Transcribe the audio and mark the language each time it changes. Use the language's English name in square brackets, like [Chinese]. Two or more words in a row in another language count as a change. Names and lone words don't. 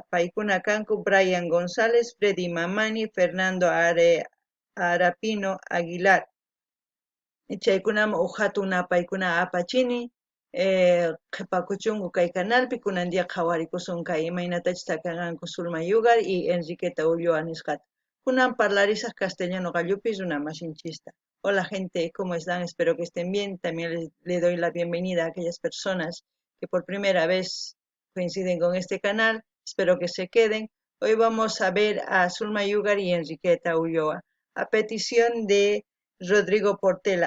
[Quechua] paykuna kanku Brian González, Freddy Mamani, Fernando Arapino Aguilar chaykunaman hatuna paykuna apachini qhipakuchunku kay canalpi kunandiya qhawarikusun kay imaynatachus takanqanku Zulma Yugar y Enriqueta Ulloa nisqata kunan parlarisaq castellano qallupis runa masinchista. [Spanish] Hola gente, ¿cómo están? Espero que estén bien. También le doy la bienvenida a aquellas personas que por primera vez coinciden con este canal. Espero que se queden. Hoy vamos a ver a Zulma Yugar y Enriqueta Ulloa a petición de Rodrigo Portela.